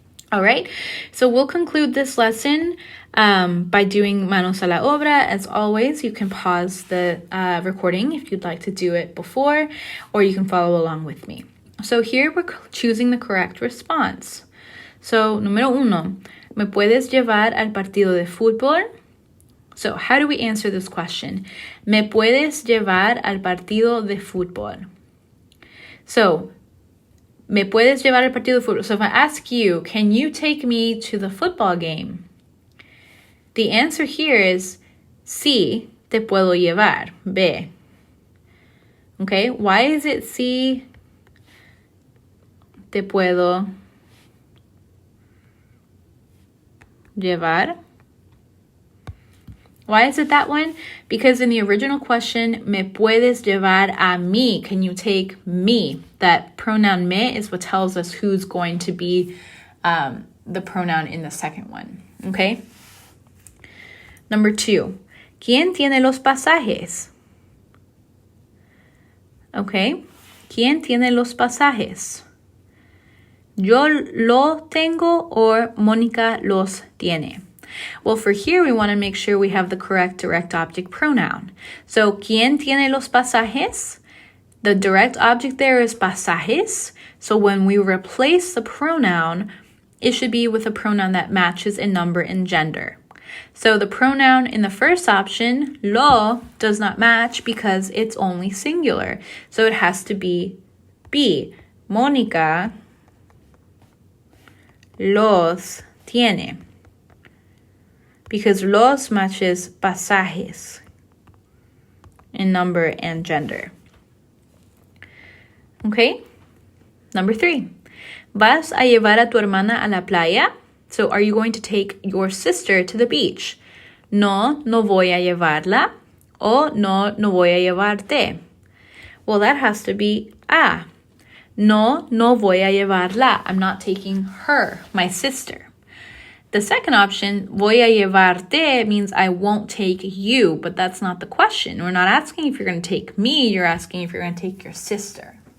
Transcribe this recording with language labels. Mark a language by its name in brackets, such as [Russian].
[English] All right, so we'll conclude this lesson by doing [Spanish] manos a la obra. [English] As always, you can pause the recording if you'd like to do it before, or you can follow along with me. So here we're choosing the correct response. [Spanish] So, número 1, ¿me puedes llevar al partido de fútbol? [English] So, how do we answer this question? [Spanish] ¿Me puedes llevar al partido de fútbol? [English] So, [Spanish] ¿me puedes llevar al partido de fútbol? [English] So, if I ask you, can you take me to the football game? The answer here is, [Spanish] sí, te puedo llevar. [English] B. Okay, why is it [Spanish] sí, te puedo llevar? [English] Why is it that one? Because in the original question, [Spanish] me puedes llevar a mí. [English] Can you take me? That pronoun me is what tells us who's going to be the pronoun in the second one. Okay? Number 2, [Spanish] ¿quién tiene los pasajes? Okay, ¿quién tiene los pasajes? Yo lo tengo or Mónica los tiene. [English] Well, for here, we want to make sure we have the correct direct object pronoun. [Spanish] So, ¿quién tiene los pasajes? [English] The direct object there is pasajes. So, when we replace the pronoun it should be with a pronoun that matches in number and gender. So the pronoun in the first option, lo, does not match because it's only singular. So it has to be B. [Spanish] Mónica los tiene. [English] Because los matches pasajes in number and gender. Okay? Number 3. [Spanish] ¿Vas a llevar a tu hermana a la playa? [English] So are you going to take your sister to the beach? [Spanish] No, no voy a llevarla. O no, no voy a llevarte. [English] Well, that has to be A. [Spanish] No, no voy a llevarla. [English] I'm not taking her, my sister. The second option, [Spanish] voy a llevarte, [English] means I won't take you, but that's not the question. We're not asking if you're going to take me, you're asking if you're going to take your sister.